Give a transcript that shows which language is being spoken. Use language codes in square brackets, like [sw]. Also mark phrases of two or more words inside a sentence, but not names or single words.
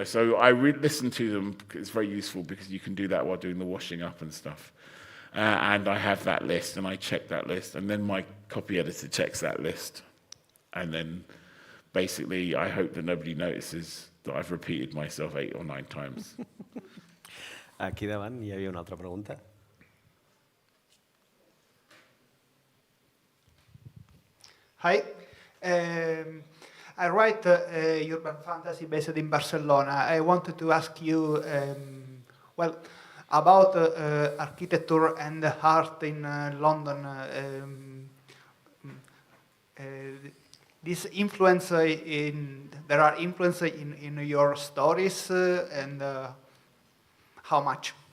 [en] So I listen to them. It's very useful because you can do that while doing the washing up and stuff. And I have that list, and I check that list, and then my copy editor checks that list, and then basically I hope that nobody notices that I've repeated myself 8 or 9 times. [ca] Aquí davant hi havia una altra pregunta. [en] Hi. I write urban fantasy based in Barcelona. I wanted to ask you, about architecture and art in London. This influence there are influence in your stories, and how much?